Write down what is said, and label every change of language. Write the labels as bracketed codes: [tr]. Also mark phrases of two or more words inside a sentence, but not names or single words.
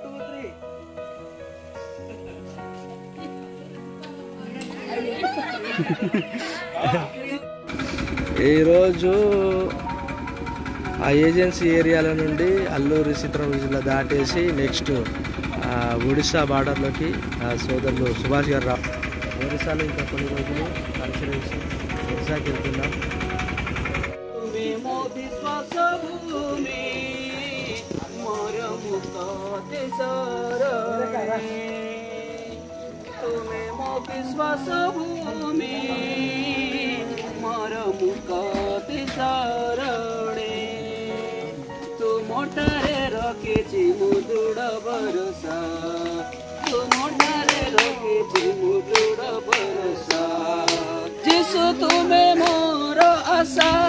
[te] ఈరోజు ఆ ఏజెన్సీ ఏరియాల నుండి అల్లూరి సీతారామరాజు జిల్లా దాటేసి నెక్స్ట్ ఒడిశా బార్డర్లోకి సోదరులు సుభాష్ గారు ఒడిశాలో ఇంకా కొన్ని రోజులు పరిశీలించి ఒడిశాకి వెళ్తున్నాం। [or] ଭୂମି ମୋର ମୁକ୍ତି ଶରଣେ ତୁମେ ମୋ ବିଶ୍ୱାସ ଭୂମି ମୋର ମୁକ୍ତି ଶରଣେ ତୁମଠାରେ ରଖିଛି ମୁ ଦୃଢ଼ ଭରସା ତୁମଠାରେ ରଖିଛି ମୁ ଦୃଢ଼ ଭରସା ଯିଶୁ ତୁମେ ମୋର ଆଶା